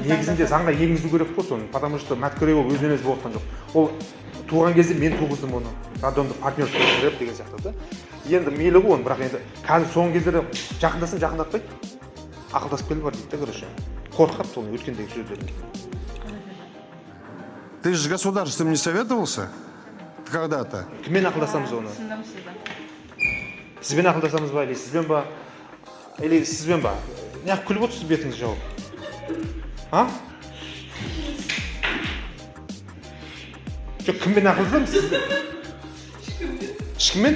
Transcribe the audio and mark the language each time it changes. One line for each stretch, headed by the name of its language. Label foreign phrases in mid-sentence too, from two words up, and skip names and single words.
Kazakh: Негізінде заңға енгізу керек қой соны,
Russian: потому что
Kazakh: Маткүрей ол өзінен өзі болып жатқан жоқ. Ол туған кезде мен туғыздым оны, роддомды партнерство жүріп деген сияқты да. Енді мейлі ғой оны, бірақ енді қазір соңғы кездері жақындасын жақындатпайды, ақылдасып келіп бар дейді да, короче. Қорқады соны өткендегі сөздерін.
Russian: Ты же с государством не советовался когда-то?
Kazakh: Кіммен ақылдасамыз оны? Сізбен ақылдасамыз ба, или сізбен ба? Или сізбен ба? Неғып күліп отырсыз бетіңіз жауып? А? Жоқ, кіммен ақылдасамыз сізбен? Ешкіммен?